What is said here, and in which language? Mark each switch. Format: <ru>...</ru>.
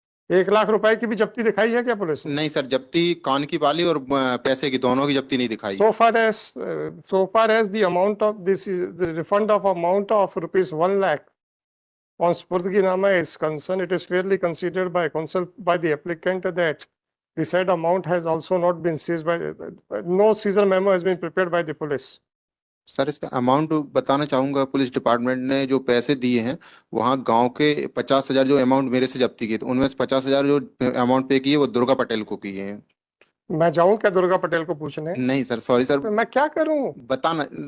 <hi>1 लाख रुपए की भी जब्ती दिखाई है क्या पुलिस ने? नहीं सर, जब्ती कान की बाली और पैसे की, दोनों की जब्ती नहीं दिखाई।</hi> <en>So far as the amount of this, the refund of amount of rupees 1 lakh on Spurdginama is concerned, it is fairly considered by counsel by the applicant that the said amount has also not been seized by, no seizure memo has been prepared by the police.</en> <hi>Sir इसका amount बताना चाहूंगा। Police department ने जो पैसे दिए हैं, वहाँ गांव के 50,000 जो अमाउंट मेरे से जब्ती किए थे, उनमें से 50,000 जो अमाउंट पे किए वो दुर्गा पटेल को किए हैं। मैं जाऊं क्या दुर्गा पटेल को पूछने? नहीं सर, सॉरी सर। तो मैं क्या करूं? बताना।</hi>